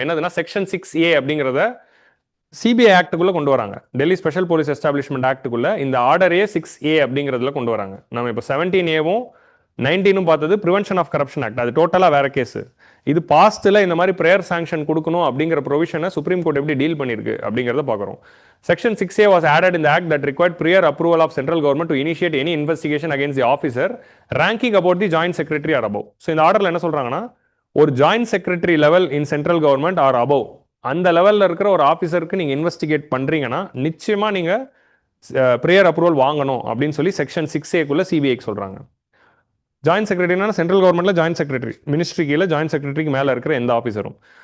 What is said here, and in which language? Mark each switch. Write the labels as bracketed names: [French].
[Tamil] என்னதுன்னா section 6A அப்படிங்கிறத CBI ஆக்டுக்குள்ள கொண்டு வராங்க. டெல்லி ஸ்பெஷல் போலீஸ் எஸ்டாப்ளிஷ்மெண்ட் ஆக்டுக்குள்ள இந்த ஆர்டரே 6A அப்படிங்கிறதுல கொண்டு வராங்க. நம்ம இப்போ 17Aவும் 19 பார்த்தது ப்ரிவென்ஷன் ஆஃப் கரப்ஷன் ஆக்ட். அது டோட்டலாக வேற கேஸ். இது பாஸ்ட்ல இந்த மாதிரி ப்ரேயர் சாங்ஷன் கொடுக்கணும் அப்படிங்கிற ப்ரொவிஷனை சுப்ரீம் கோர்ட் எப்படி டீல் பண்ணிருக்கு அப்படிங்கிறத பார்க்குறோம். [English] Section 6A was added in the act that required prior approval of central government to initiate any investigation against the officer ranking about the joint secretary or above. [Tamil] So இந்த ஆர்டர்ல என்ன சொல்றாங்கன்னா, ஒரு [English] joint secretary level in central government or above [Tamil] அந்த லெவலில் இருக்கிற ஒரு ஆஃபீஸருக்கு நீங்கள் இன்வெஸ்டிகேட் பண்ணுறீங்கன்னா நிச்சயமாக நீங்கள் ப்ரேயர் அப்ரூவல் வாங்கணும் அப்படின்னு சொல்லி செக்ஷன் 6A சிபிஐக்கு சொல்கிறாங்க. ஜாயிண்ட் செக்ரட்டரினா சென்ட்ரல் கவர்மெண்ட்டில் ஜாயிண்ட் செக்ரட்டரி, மினிஸ்ட்ரி கீழே ஜாயிண்ட் செக்ரட்டரிக்கு மேலே இருக்கிற எந்த ஆஃபீஸரும்.